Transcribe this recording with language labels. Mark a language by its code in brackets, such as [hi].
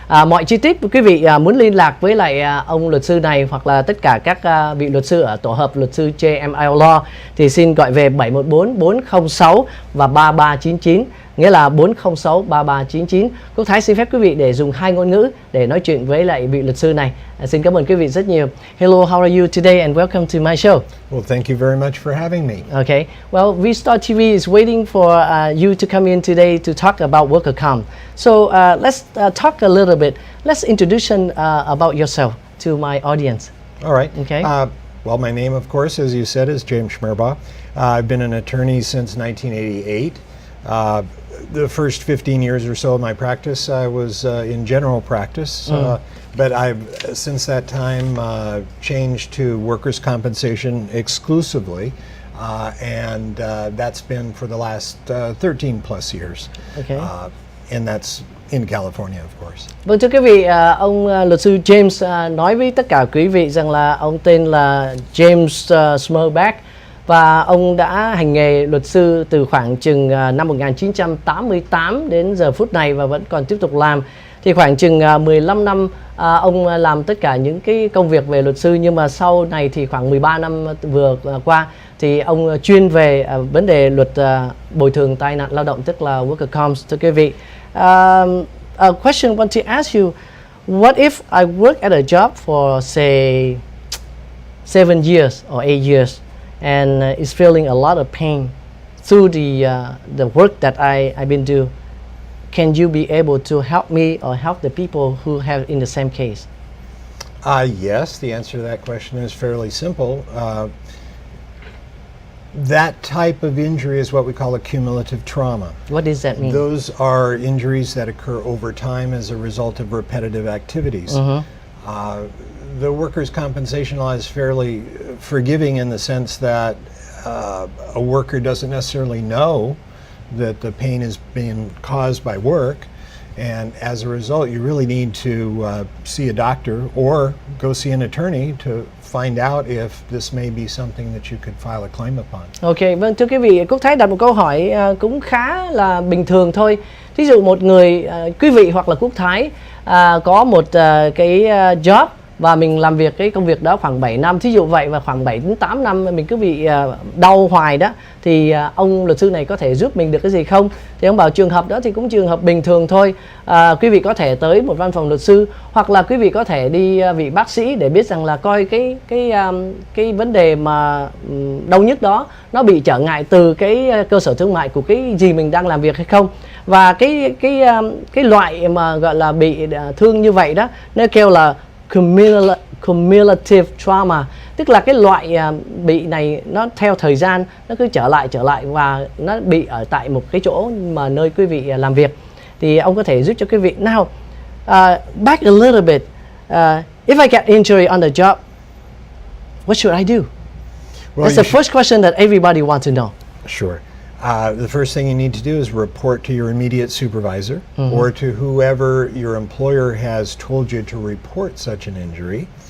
[vi] Mọi chi tiết quý vị muốn liên lạc với lại ông luật sư này hoặc là tất cả các vị luật sư ở tổ hợp luật sư JML Law thì xin gọi về 714 406 và 3399, nghĩa là 406 3399. Quốc Thái xin phép quý vị để dùng hai ngôn ngữ để nói chuyện với lại vị luật sư này. Xin cảm ơn quý vị rất nhiều. [en] Hello, how are you today and welcome to my show. Well, thank you very much for having me. Okay. Well, Vstar TV is waiting for you to come in today to talk about worker comp. So let's talk a little bit. Let's introduce about yourself to my audience. All right. Okay. Well, my name, of course, as you said, is James Schmerbaugh. I've been an attorney since 1988. The first 15 years or so of my practice, I was in general practice, but I've since that time changed to workers' compensation exclusively, and that's been for the last 13 plus years. Okay. And that's in California, of course. [vi] Vâng, thưa quý vị, ông luật sư James nói với tất cả quý vị rằng là ông tên là James Smurbeck và ông đã hành nghề luật sư từ khoảng chừng năm 1988 đến giờ phút này và vẫn còn tiếp tục làm. Thì khoảng chừng 15 năm ông làm tất cả những cái công việc về luật sư, nhưng mà sau này thì khoảng 13 năm vừa qua thì ông chuyên về vấn đề luật bồi thường tai nạn lao động, tức là worker comp. Thưa quý vị, [en] a question I want to ask you, what if I work at a job for say 7 years or 8 years and is feeling a lot of pain through the work that I've been doing? Can you be able to help me or help the people who have in the same case? Yes, the answer to that question is fairly simple. That type of injury is what we call a cumulative trauma. What does that mean? Those are injuries that occur over time as a result of repetitive activities. The workers' compensation law is fairly forgiving in the sense that a worker doesn't necessarily know that the pain is being caused by work, and as a result you really need to see a doctor or go see an attorney to find out if this may be something that you could file a claim upon. [vi] Ok, vâng, thưa quý vị, Quốc Thái đặt một câu hỏi cũng khá là bình thường thôi. Thí dụ một người, quý vị hoặc là Quốc Thái có một cái job và mình làm việc cái công việc đó khoảng 7 năm, thí dụ vậy, và khoảng 7 đến 8 năm mình cứ bị đau hoài đó, thì ông luật sư này có thể giúp mình được cái gì không? Thì ông bảo trường hợp đó thì cũng trường hợp bình thường thôi. Quý vị có thể tới một văn phòng luật sư hoặc là quý vị có thể đi vị bác sĩ để biết rằng là coi cái vấn đề mà đau nhức đó nó bị trở ngại từ cái cơ sở thương mại của cái gì mình đang làm việc hay không. Và cái loại mà gọi là bị thương như vậy đó, nó kêu là cumulative trauma, tức là cái loại bị này nó theo thời gian nó cứ trở lại và nó bị ở tại một cái chỗ mà nơi quý vị làm việc. Thì ông có thể giúp cho quý vị. [en] Now, back a little bit, if I get injury on the job, what should I do? Well, that's the first question that everybody wants to know. Sure. The first thing you need to do is report to your immediate supervisor or to whoever your employer has told you to report such an injury.